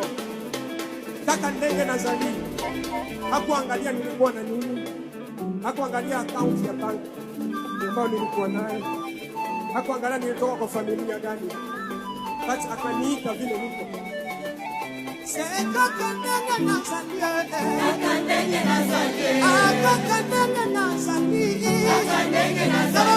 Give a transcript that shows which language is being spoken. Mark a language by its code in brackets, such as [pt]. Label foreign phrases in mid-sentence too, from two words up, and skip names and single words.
[ln] Kaka Ndenge Nazali [sw] hakuangalia nilikuwa na nini, hakuangalia account ya banki ambayo nilikuwa nayo, hakuangalia nilitoka kwa familia gani, bali akaniita vile niko. [ln] Kaka Ndenge Nazali, Kaka Ndenge Nazali, Kaka Ndenge Nazali, Kaka Ndenge Nazali.